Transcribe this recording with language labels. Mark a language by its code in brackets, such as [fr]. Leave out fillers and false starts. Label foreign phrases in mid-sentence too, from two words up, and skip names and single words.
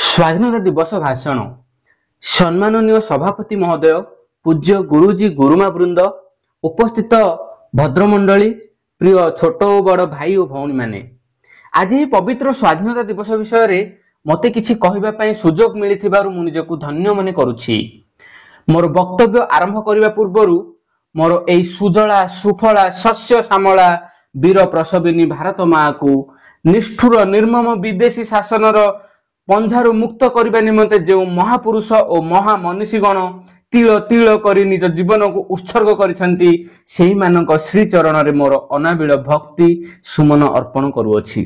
[or] ସ୍ୱାଧୀନତା ଦିବସ ଭାଷଣ। ସମ୍ମାନନୀୟ ସଭାପତି ମହୋଦୟ, ପୂଜ୍ୟ ଗୁରୁଜୀ ଗୁରୁମା ବୃନ୍ଦ, ଉପସ୍ଥିତ ଭଦ୍ରମଣ୍ଡଳୀ, ପ୍ରିୟ ଛୋଟ ଓ ବଡ଼ ଭାଇ ଓ ଭଉଣୀ ମାନେ, ଆଜି ଏହି ପବିତ୍ର ସ୍ୱାଧୀନତା ଦିବସ ବିଷୟ ମତେ କିଛି କହିବା ପାଇଁ ସୁଯୋଗ ମିଳିଥିବାରୁ ମୁଁ ନିଜକୁ ଧନ୍ୟ ମନେ କରୁଛି। ମୋର ବକ୍ତବ୍ୟ ଆରମ୍ଭ କରିବା ପୂର୍ବରୁ ମୋର ଏହି ସୁଜଳା ସୁଫଳା ଶସ୍ୟ ଶ୍ୟାମଳା ବୀର ପ୍ରସବିନୀ ଭାରତ ମାଁ କୁ ନିଷ୍ଠୁର ନିର୍ମମ ବିଦେଶୀ ଶାସନର ପଞ୍ଝାରୁ ମୁକ୍ତ କରିବା ନିମନ୍ତେ ଯେଉଁ ମହାପୁରୁଷ ଓ ମହାମନୀଷୀଗଣ ତିଳ ତିଳ କରି ନିଜ ଜୀବନ କୁ ଉତ୍ସର୍ଗ କରିଛନ୍ତି ସେହି ମାନଙ୍କ ଶ୍ରୀ ଚରଣ ରେ ମୋର ଅନାବିଳ ଭକ୍ତି ସୁମନ ଅର୍ପଣ କରୁଅଛି।